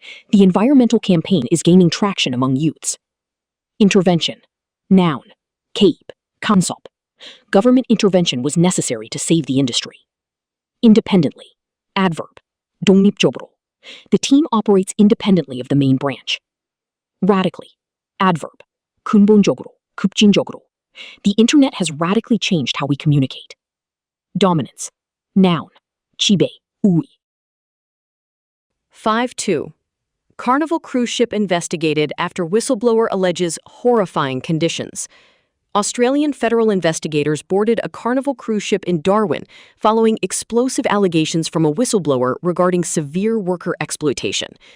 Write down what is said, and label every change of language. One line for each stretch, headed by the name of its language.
English: The environmental campaign is gaining traction among youths. Intervention. Noun.
Korean: 개입, 간섭.
English: Government intervention was necessary to save the industry. Independently. Adverb.
Korean: 독립적으로.
English: The team operates independently of the main branch. Radically. Adverb.
Korean: 근본적으로, 급진적으로.
English: The internet has radically changed how we communicate. Dominance. Noun.
Korean: 지배, 우위.
English: 5-2. Carnival cruise ship investigated after whistleblower alleges horrifying conditions. Australian federal investigators boarded a Carnival cruise ship in Darwin following explosive allegations from a whistleblower regarding severe worker exploitation.